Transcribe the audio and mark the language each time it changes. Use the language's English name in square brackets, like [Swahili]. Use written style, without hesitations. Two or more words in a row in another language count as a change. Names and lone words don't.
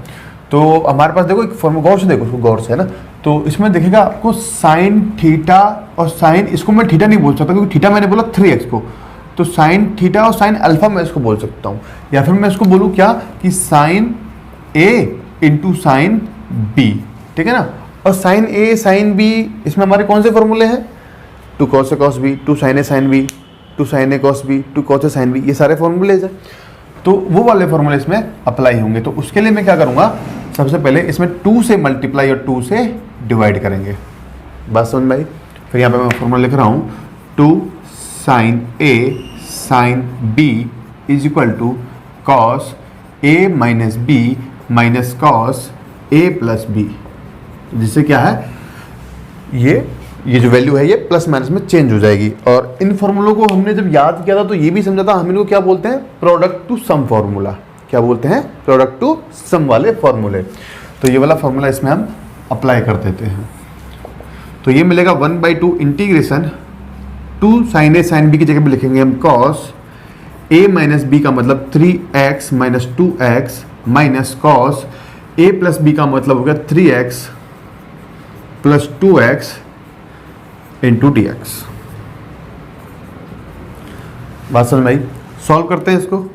[Hindi] तो हमारे पास देखो एक फॉर्मूला, गौर से देखो उसको, गौर से, है ना। तो इसमें देखिएगा आपको [English] sine theta [Hindi] और साइन, इसको मैं थीटा नहीं बोल सकता क्योंकि थीटा मैंने बोला 3x को, तो [English] sine theta [Hindi] और [English] sine alpha [Hindi] मैं इसको बोल सकता हूँ। या फिर मैं इसको बोलूँ क्या कि [English] sine a into sine b. [Hindi] ठीक है ना। और [English] sine a sine b, [Hindi] इसमें हमारे कौन से फॉर्मूले हैं? [English] 2 cos a cos b, 2 sin a sin b, [Hindi] 2 sin a cos b, 2 cos a sin b, ये सारे फॉर्मूलेज हैं। तो वो वाले फॉर्मूले इसमें अप्लाई होंगे। तो उसके लिए मैं क्या करूँगा, सबसे पहले इसमें 2 से मल्टीप्लाई और 2 से डिवाइड करेंगे। बात समझ में आई? फिर यहाँ पे मैं फॉर्मूला लिख रहा हूँ [English] 2 sin a sin b is equal to cos a minus b minus cos a plus b, [Hindi] जिससे क्या है, ये जो वैल्यू है ये [English] plus minus [Hindi] में चेंज हो जाएगी। और इन फॉर्मूलों को हमने जब याद किया था तो ये भी समझा था, हम इनको क्या बोलते हैं, [English] product to sum formula. [Hindi] क्या बोलते हैं? [English] product to sum [Hindi] वाले फॉर्मूले। तो ये वाला फॉर्मूला इसमें हम अप्लाई कर देते हैं। तो ये मिलेगा [English] 1/2 integration 2 sin a sin b [Hindi] की जगह पे लिखेंगे हम [English] cos a minus b [Hindi] का मतलब [English] 3x minus 2x minus cos a plus b [Hindi] का मतलब हो गया [English] 3x plus 2x into d x. [Hindi] बात समझ में आई? सॉल्व करते हैं इसको।